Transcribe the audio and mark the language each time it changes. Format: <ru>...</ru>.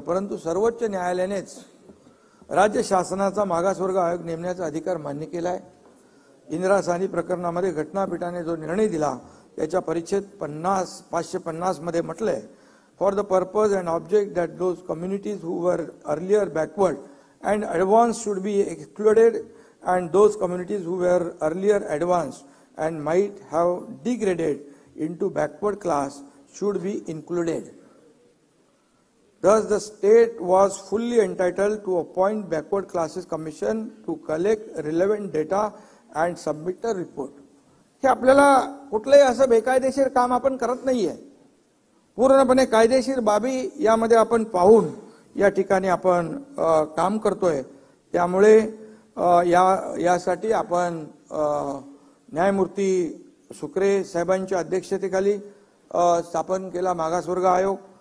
<mr>परंतु सर्वोच्च न्यायालयानेच राज्य शासनाचा मागासवर्ग आयोग नेमण्याचा अधिकार मान्य केला आहे. इंदिरा साहनी प्रकरणामध्ये घटनापीठाने जो निर्णय दिला त्याच्या परिच्छेद 550 मध्ये म्हटलंय,</mr> <en>For the purpose and object that those communities who were earlier backward and advance should be excluded and those communities who were earlier advanced and might have degraded into backward class should be included. Thus, the state was fully entitled to appoint backward classes commission to collect relevant data and submit a report.</en> <mr>हे आपल्याला कुठलेही असं बेकायदेशीर काम आपण करत नाहीये. पूर्णपणे कायदेशीर बाबी यामध्ये आपण पाहून या ठिकाणी आपण काम करतोय. त्यामुळे यासाठी आपण न्यायमूर्ती शुक्रे साहेबांच्या अध्यक्षतेखाली स्थापन केला मागासवर्ग आयोग.</mr>